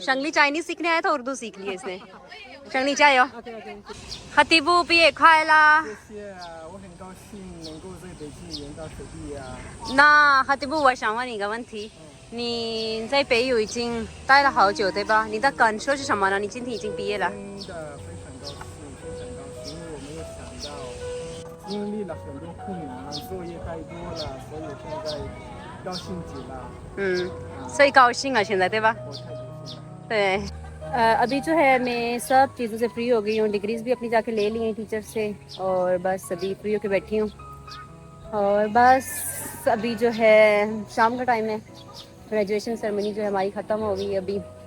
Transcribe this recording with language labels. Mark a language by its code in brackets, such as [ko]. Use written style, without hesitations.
[hi] शंगली Chinese सीखने आया था, उर्दू सीख ली है इसने। [zh] शंगली चाय हो खतीबू पिए खायला那哈迪布，我想问你一个问题，你在北语已经待了好久，对吧？你的感受是什么呢？你今天已经毕业了。真的非常高兴，因为我没有想到，经历了很多困难，作业太多了，所以现在高兴极了。所以高兴了现在，对吧？我太高兴了。对。 [hi] अभी जो है मैं सब चीज़ों से फ्री हो गई हूँ, डिग्रीज भी अपनी जाके ले ली हैं टीचर से, और बस अभी फ्री होके बैठी हूँ। और बस अभी जो है शाम का टाइम है, ग्रेजुएशन सेरेमनी जो है हमारी ख़त्म हो गई है अभी।